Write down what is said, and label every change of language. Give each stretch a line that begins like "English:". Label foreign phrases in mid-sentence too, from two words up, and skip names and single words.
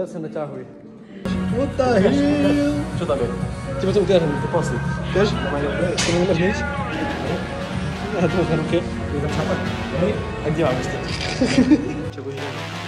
Slovak: Naťahuj.
English: What the hell?
Slovak: Čo tam je? Tebe to ukážem, to posli. Chceš? Ty mi nemáš nič? Ja to máš na ruke. A kde mám ešte? Čo budeš dělat?